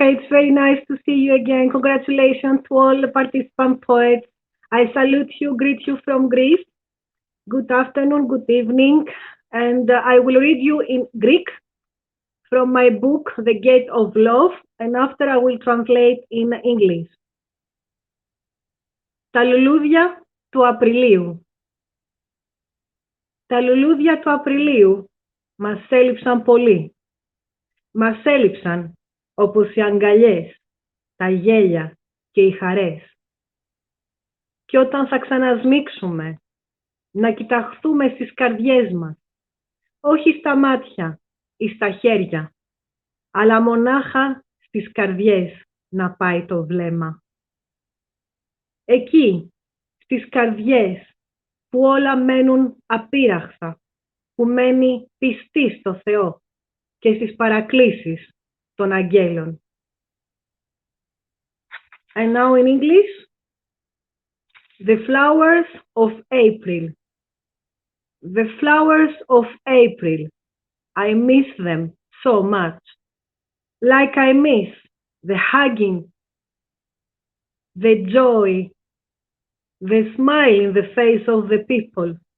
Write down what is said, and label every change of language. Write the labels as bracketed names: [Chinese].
[English] It's very nice to see you again. Congratulations to all the participant poets. I salute you, greet you from Greece. Good afternoon, good evening. And I will read you in Greek from my book, The Gate of Love, and after I will translate in English. [Greek] Τα λουλούδια του Απριλίου. Τα λουλούδια του Απριλίου μας έλειψαν πολύ. Μας έλειψαν όπως οι αγκαλιές, τα γέλια και οι χαρές. Και όταν θα ξανασμίξουμε, να κοιταχθούμε στις καρδιές μας, όχι στα μάτια ή στα χέρια, αλλά μονάχα στις καρδιές να πάει το βλέμμα. Εκεί, στις καρδιές που όλα μένουν απείραχτα, που μένει πιστή στο Θεό και στις παρακλήσεις των αγγέλων. [English] And now in English, the flowers of April. The flowers of April, I miss them so much. Like I miss the hugging, the joy, the smile in the face of the people.